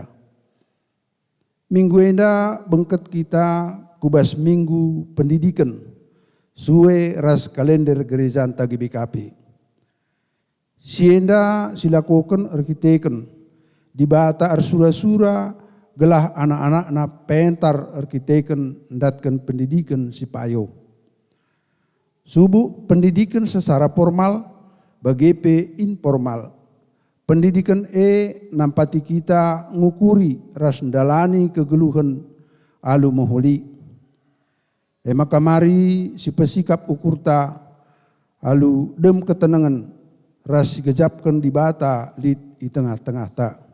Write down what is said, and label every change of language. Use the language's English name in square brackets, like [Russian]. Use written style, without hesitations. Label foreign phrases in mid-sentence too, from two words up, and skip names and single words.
[Batak Karo] Minggu enda bengket kita kubas minggu pendidikan suwe ras kalender gereja anta GBKP. Sienda silakukan arkiteken dibata arsura-sura gelah anak-anak na pentar arkiteken ndatkan pendidikan si payo. Subuh pendidikan [Indonesian] secara formal [Batak Karo] bagepe informal. Pendidikan nampati kita ngukuri ras ndalani kegeluhan alu moholi. Maka mari si pesikap ukurta alu dem ketenangan ras gejapkan di bata lit di tengah-tengah ta.